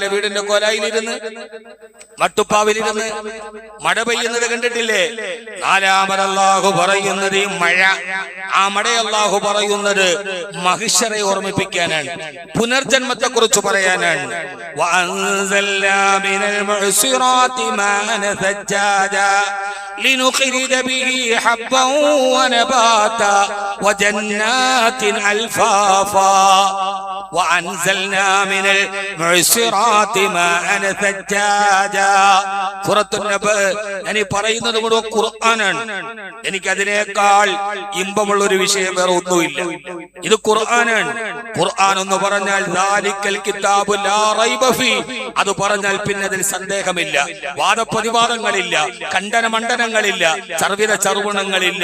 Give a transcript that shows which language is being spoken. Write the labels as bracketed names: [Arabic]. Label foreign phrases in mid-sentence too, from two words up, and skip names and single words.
[Malayalam] വീടിന്റെ കോലായിലിരുന്ന്, മട്ടുപ്പാവിലിരുന്ന് മഴ പെയ്യുന്നത് കണ്ടിട്ടില്ലേ? നാലാമത് അല്ലാഹു പറയുന്നത് ഈ മഴ, ആ മഴ അല്ലാഹു പറയുന്നത് മഹിശറെ ഓർമ്മിപ്പിക്കാനാണ്, പുനർജന്മത്തെ കുറിച്ച് പറയാനാണ്. [Arabic] وأنزلنا من المعصرات ماء ثجاجا لنخرج به حبا ونباتا وجنات ألفافا وأنزلنا من المعصرات ماء ثجاجا. [Malayalam] സൂറത്തുൻ നബഅ ഞാൻ പറയുന്നത് മുഴുവൻ ഖുർആനാണ്. എനിക്കതിനേക്കാൾ ഇമ്പമുള്ള ഒരു വിഷയം വേറെ ഒന്നുമില്ല. ഇത് ഖുർആനാണ്. ഖുർആൻ എന്ന് പറഞ്ഞാൽ [Arabic] ذلك الكتاب لا ريب في, [Malayalam] അത് പറഞ്ഞാൽ പിന്നെ അതിൽ സന്ദേഹമില്ല, വാദപ്രതിവാദങ്ങളില്ല, ഖണ്ഡന മണ്ഡനങ്ങളില്ല, ചർവിത ചർവണങ്ങളില്ല.